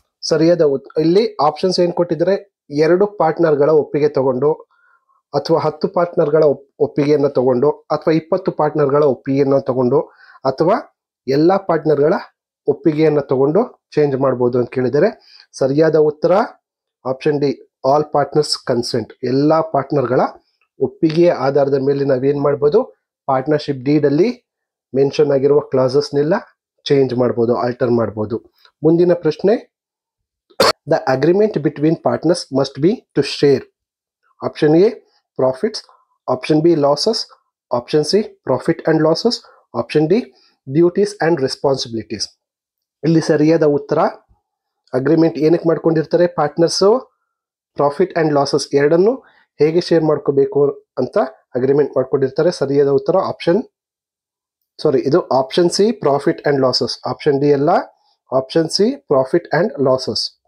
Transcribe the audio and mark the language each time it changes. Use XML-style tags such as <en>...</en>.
<kn>ಸರಿಯಾದ ಇಲ್ಲಿ ಆಪ್ಷನ್ಸ್ ಏನ್ ಕೊಟ್ಟಿದ್ದಾರೆ, 2 ಪಾರ್ಟ್ನರ್ಗಳ ಒಪ್ಪಿಗೆ ತಗೊಂಡು, ಅಥವಾ 10 ಪಾರ್ಟ್ನರ್ಗಳ ಒಪ್ಪಿಗೆಯನ್ನು ತಗೊಂಡು, ಅಥವಾ 20 ಪಾರ್ಟ್ನರ್ಗಳ ಒಪ್ಪಿಗೆಯನ್ನು ತಗೊಂಡು, ಅಥವಾ ಎಲ್ಲ ಪಾರ್ಟ್ನರ್ಗಳ ಒಪ್ಪಿಗೆಯನ್ನು ತಗೊಂಡು ಚೇಂಜ್ ಮಾಡ್ಬೋದು ಅಂತ ಕೇಳಿದರೆ ಸರಿಯಾದ ಉತ್ತರ option D all partners consent. ಎಲ್ಲ ಪಾರ್ಟ್ನರ್ಗಳ ಒಪ್ಪಿಗೆಯ ಆಧಾರದ ಮೇಲೆ ನಾವೇನ್ ಮಾಡ್ಬೋದು, ಪಾರ್ಟ್ನರ್ಶಿಪ್ ಡೀಡ್ ಅಲ್ಲಿ ಮೆನ್ಷನ್ ಆಗಿರುವ ಕ್ಲಾಸಸ್ನೆಲ್ಲ ಚೇಂಜ್ ಮಾಡ್ಬೋದು, ಆಲ್ಟರ್ ಮಾಡ್ಬೋದು. ಮುಂದಿನ ಪ್ರಶ್ನೆ,</kn> <en>the agreement between partners must be to share option A profits, option B losses, option C profit and losses, option D duties and responsibilities.</en> <kn>ಇಲ್ಲಿ ಸರಿಯಾದ ಉತ್ತರ ಅಗ್ರಿಮೆಂಟ್ ಏನಕ್ಕೆ ಮಾಡ್ಕೊಂಡಿರ್ತಾರೆ, ಪಾರ್ಟ್ನರ್ಸು ಪ್ರಾಫಿಟ್ ಅಂಡ್ ಲಾಸಸ್ ಎರಡನ್ನು ಹೇಗೆ ಶೇರ್ ಮಾಡ್ಕೋಬೇಕು ಅಂತ ಅಗ್ರಿಮೆಂಟ್ ಮಾಡ್ಕೊಂಡಿರ್ತಾರೆ. ಸರಿಯಾದ ಉತ್ತರ ಇದು option C profit and losses, option D ಅಲ್ಲ, option C profit and losses.</kn>